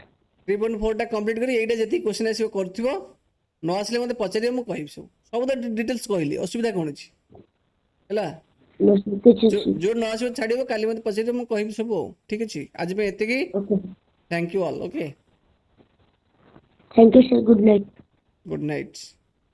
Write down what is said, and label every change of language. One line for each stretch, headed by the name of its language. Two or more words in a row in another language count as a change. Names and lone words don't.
Odia: 3.4 ଟା କମ୍ପ୍ଲିଟ୍ କରି ଏଇଟା ଯେତିକି କ୍ୱେଶ୍ଚନ୍ ଆସିବ କରିଥିବ ନ ଆସିଲେ ମୋତେ ପଚାରିବ ମୁଁ କହିବି ସବୁ ତ ଡିଟେଲ୍ସ କହିଲି ଅସୁବିଧା କ'ଣ ଅଛି ହେଲା
English: No, sir. କିଛି
Odia: ଯୋଉ ନ ଆସିବ ଛାଡ଼ିବ କାଲି ମୋତେ ପଚାରିବ ମୁଁ କହିବି ସବୁ ଆଉ ଠିକ୍ ଅଛି ଆଜି ପାଇଁ ଏତିକି
English: Okay. Thank you all okay Thank you, sir. Good night. Good night